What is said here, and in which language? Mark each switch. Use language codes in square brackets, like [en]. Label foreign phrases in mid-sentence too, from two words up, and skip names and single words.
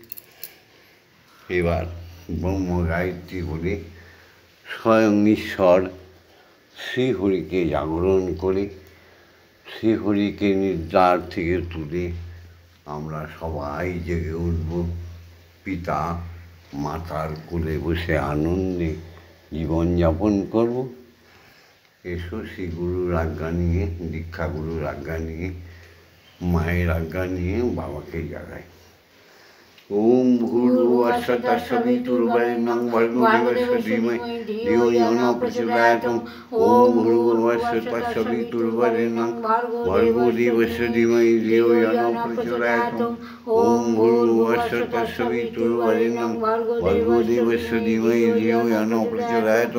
[bn] এবার ব্রহ্ম গায়ত্রী বলে স্বয়ং ঈশ্বর শ্রীহরিকে জাগরণ করে শ্রীহরিকে নিদ্রার থেকে তুলে আমরা সবাই জেগে উঠব। পিতা মাতার কোলে বসে আনন্দে জীবনযাপন করব। এসো শ্রী গুরুর আজ্ঞা নিয়ে, দীক্ষা গুরুর আজ্ঞা নিয়ে, মায়ের আজ্ঞা নিয়ে বাবাকে জাগাই। [sa] ॐ भूर्भुवः स्वः सवितुर्वरेण्यं भर्गो देवस्य धीमहि धियो यो नः प्रचोदयात्। ॐ भूर्भुवः स्वः सवितुर्वरेण्यं भर्गो देवस्य धीमहि धियो यो नः प्रचोदयात्। ॐ भूर्भुवः स्वः सवितुर्वरेण्यं भर्गो देवस्य धीमहि धियो यो नः प्रचोदयात्।